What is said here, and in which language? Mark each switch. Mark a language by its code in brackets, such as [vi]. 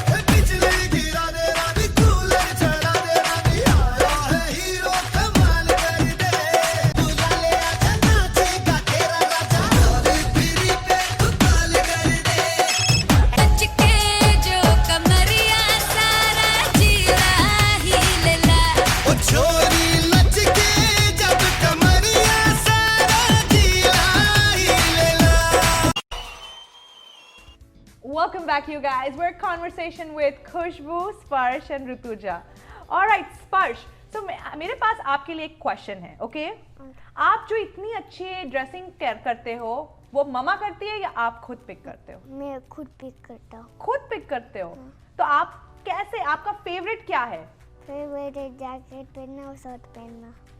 [hi] बिजली गिरा दे रानी कूलर चला दे रानी आया है हीरो कमाल कर दे बुला ले आजा नाचेगा तेरा राजा सारी पीरी पे तू ताल कर दे नच के जो कमरिया सारा जीरा ही ले ला ओ छोरी नच के जब कमरिया सारा जिला ही ले ला [en] Welcome back, you guys. We're in conversation with Khushbu, Sparsh, and Rutuja. All right, Sparsh. [hi] So मेरे पास आपके लिए एक क्वेश्चन है, ओके? आप जो इतनी अच्छी ड्रेसिंग करते हो, वो ममा करती है या आप खुद पिक करते हो? मैं खुद पिक करता हूँ। खुद पिक करते हो? तो आप कैसे? आपका फेवरेट क्या है? फेवरेट है जैकेट पहनना और शर्ट पहनना।